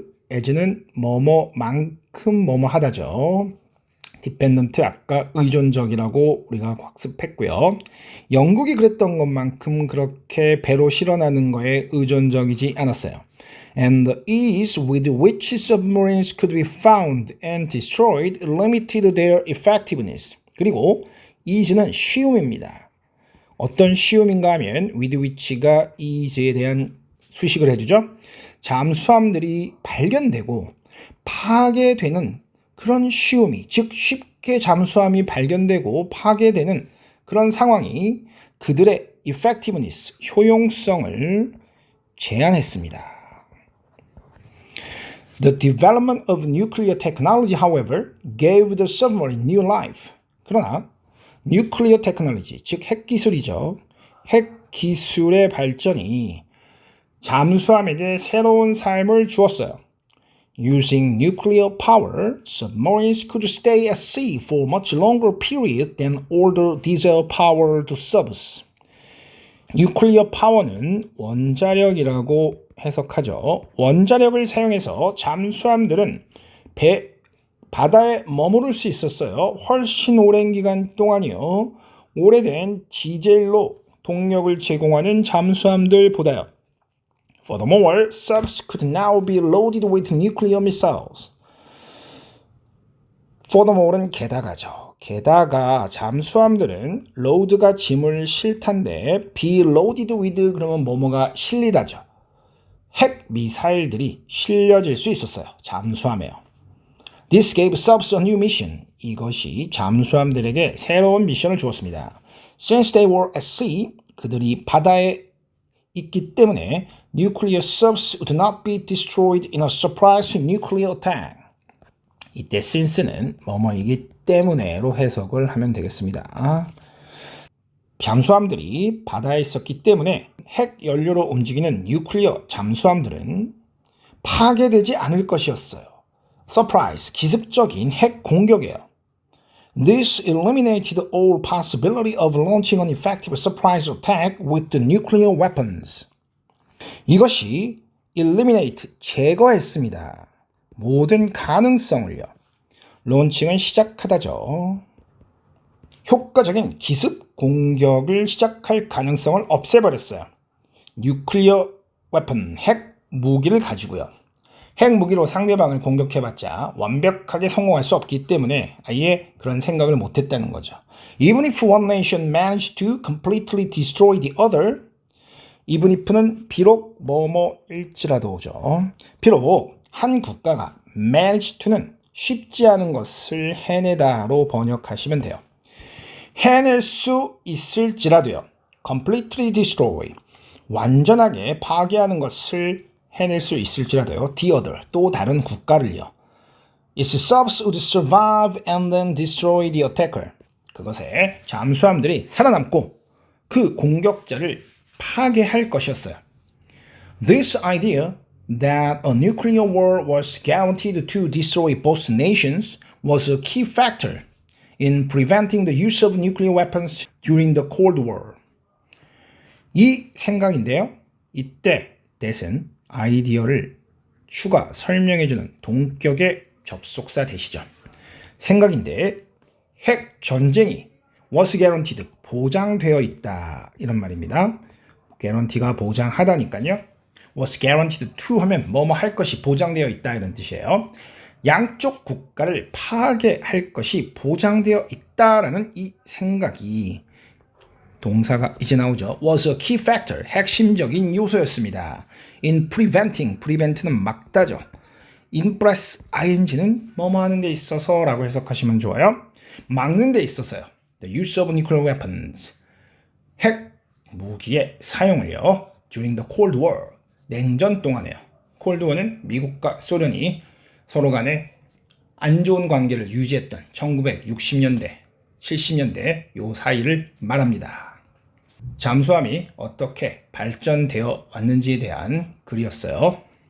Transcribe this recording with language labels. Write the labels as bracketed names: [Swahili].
[Korean] as는 뭐뭐만큼 뭐뭐하다죠. dependent 아까 의존적이라고 우리가 학습했고요. 영국이 그랬던 것만큼 그렇게 배로 실어나는 거에 의존적이지 않았어요. [English] And the ease with which submarines could be found and destroyed limited their effectiveness. [Korean] 그리고 ease는 쉬움입니다. 어떤 쉬움인가 하면 with which가 ease에 대한 수식을 해주죠. 잠수함들이 발견되고 파괴되는 그런 쉬움이, 즉 쉽게 잠수함이 발견되고 파괴되는 그런 상황이 그들의 effectiveness, 효용성을 제한했습니다. [English] The development of nuclear technology, however, gave the submarine new life. [Korean] 그러나 nuclear technology, 즉 핵기술이죠. 핵기술의 발전이 잠수함에게 새로운 삶을 주었어요. [English] Using nuclear power, submarines could stay at sea for much longer period than older diesel-powered subs. [Korean] 뉴클리어 파워는 원자력이라고 해석하죠. 원자력을 사용해서 잠수함들은 바다에 머무를 수 있었어요. 훨씬 오랜 기간 동안이요. 오래된 디젤로 동력을 제공하는 잠수함들보다요. [English] Furthermore, subs could now be loaded with nuclear missiles. [Korean] Furthermore는 게다가죠. 게다가 잠수함들은 load가 짐을 실탄데 [English] be loaded with [Korean] 그러면 뭐뭐가 실리다죠. 핵 미사일들이 실려질 수 있었어요. 잠수함에요. [English] This gave subs a new mission. [Korean] 이것이 잠수함들에게 새로운 미션을 주었습니다. [English] Since they were at sea, [Korean] 그들이 바다에 있기 때문에 [English] nuclear subs would not be destroyed in a surprise nuclear attack. [Korean] 이때 since는 뭐뭐이기 때문에로 해석을 하면 되겠습니다. 잠수함들이 바다에 있었기 때문에 핵 연료로 움직이는 뉴클리어 잠수함들은 파괴되지 않을 것이었어요. Surprise, 기습적인 핵 공격이에요. [English] This eliminated all possibility of launching an effective surprise attack with the nuclear weapons. [Korean] 이것이 eliminate, 제거했습니다. 모든 가능성을요. 론칭은 시작하다죠. 효과적인 기습 공격을 시작할 가능성을 없애버렸어요. 뉴클리어 웨폰, 핵 무기를 가지고요. 핵 무기로 상대방을 공격해봤자 완벽하게 성공할 수 없기 때문에 아예 그런 생각을 못했다는 거죠. [English] Even if one nation managed to completely destroy the other, even if는 [Korean] 비록 뭐뭐일지라도죠. 비록 한 국가가 manage to는 쉽지 않은 것을 해내다로 번역하시면 돼요. 해낼 수 있을지라도요. [English] completely destroy, [Korean] 완전하게 파괴하는 것을 해낼 수 있을지라도요. [English] the other, [Korean] 또 다른 국가를요. [English] Its subs would survive and then destroy the attacker. [Korean] 그것에 잠수함들이 살아남고 그 공격자를 파괴할 것이었어요. [English] This idea that a nuclear war was guaranteed to destroy both nations was a key factor in preventing the use of nuclear weapons during the Cold War. [Korean] 이 생각인데요. 이때 that은 아이디어를 추가 설명해주는 동격의 접속사 대시죠. 생각인데 핵 전쟁이 [English] was guaranteed, [Korean] 보장되어 있다 이런 말입니다. guarantee가 보장하다니까요. [English] was guaranteed to [Korean] 하면 뭐뭐 할 것이 보장되어 있다 이런 뜻이에요. 양쪽 국가를 파괴할 것이 보장되어 있다라는 이 생각이 동사가 이제 나오죠. [English] was a key factor, [Korean] 핵심적인 요소였습니다. [English] in preventing, prevent는 [Korean] 막다죠. in plus ing는 뭐뭐 하는 데 있어서 라고 해석하시면 좋아요. 막는 데 있어서요. [English] the use of nuclear weapons, [Korean] 핵 무기의 사용을요. [English] during the Cold War, [Korean] 냉전 동안에요. 콜드 워는 미국과 소련이 서로 간에 안 좋은 관계를 유지했던 1960년대, 70년대 요 사이를 말합니다. 잠수함이 어떻게 발전되어 왔는지에 대한 글이었어요.